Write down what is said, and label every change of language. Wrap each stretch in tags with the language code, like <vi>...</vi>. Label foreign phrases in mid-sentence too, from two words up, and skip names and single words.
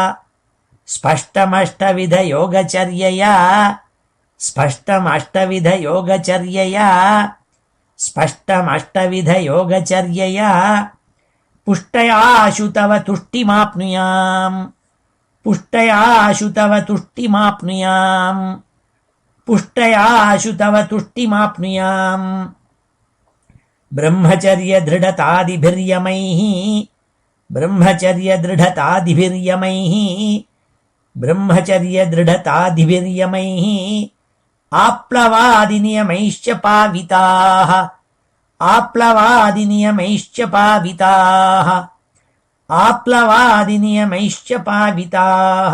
<sa>स्पष्टमष्टविध योगचर्यया, स्पष्टमष्टविध योगचर्यया, स्पष्टमष्टविध योगचर्यया, पुष्टयाशु तव तुष्टिमाप्नुयाम्, पुष्टयाशु तव तुष्टिमाप्नुयाम्, पुष्टयाशु तव तुष्टिमाप्नुयाम्. ब्रह्मचर्य दृढतादिभिर्यमैः, ब्रह्मचर्य दृढतादिभिर्यमैः, ब्रह्मचर्य दृढतादिभिर्यमैः, आप्लवादिनियमैश्च पाविताः, आप्लवादिनियमैश्च पाविताः, आप्लवादिनियमैश्च पाविताः.</sa>